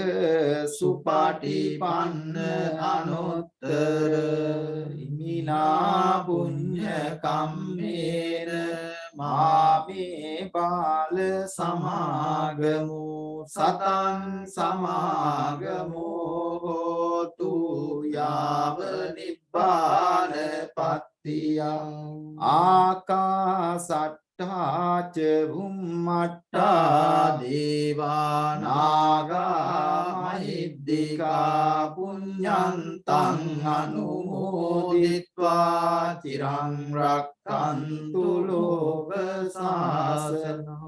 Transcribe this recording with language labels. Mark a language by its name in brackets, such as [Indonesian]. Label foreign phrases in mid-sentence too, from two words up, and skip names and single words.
[Pali] සුපටිපන්න අනුත්තර ඉමිනා පුඤ්ඤ කම්මේන මාමේ බාල සමාගමු සතං සමාගමෝ හෝතු යාව නිබ්බාන පත්තියං ආකාසට්ඨා ච භුම්මට්ඨා දේවානාගා මහිද්దికා පුඤ්ඤන්තං අනුමෝදිත්වා චිරං රක්ඛන්තු ලෝක සාසනං